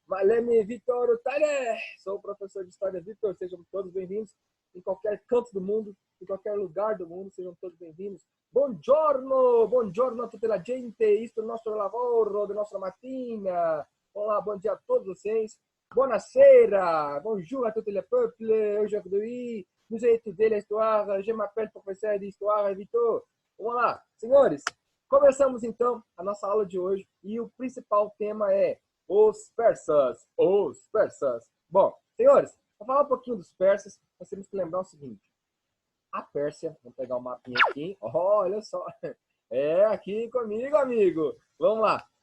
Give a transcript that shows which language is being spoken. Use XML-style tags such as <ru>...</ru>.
<en>My name is Vitor Talher.</en> <pt>Sou o professor de História Vitor. Sejam todos bem-vindos. Em qualquer canto do mundo, em qualquer lugar do mundo, sejam todos bem-vindos.</pt> <it>Buongiorno, buongiorno a tutta la gente,</it> <pt>isto é o nosso</pt> <it>lavoro,</it> <pt>da nossa</pt> <it>mattina.</it> <pt>Olá, bom dia a todos vocês.</pt> <it>Buonasera,</it> <fr>bonjour à tout le peuple. Aujourd'hui, nous allons étudier l'histoire. Je m'appelle professeur d'histoire Vitor.</fr> <pt>Vamos lá, senhores. Começamos então a nossa aula de hoje e o principal tema é os persas. Os persas. Bom, senhores, vou falar um pouquinho dos persas. Nós temos que lembrar o seguinte. A Pérsia, vamos pegar o mapinha aqui, olha só, é aqui comigo, amigo. Vamos lá.</pt>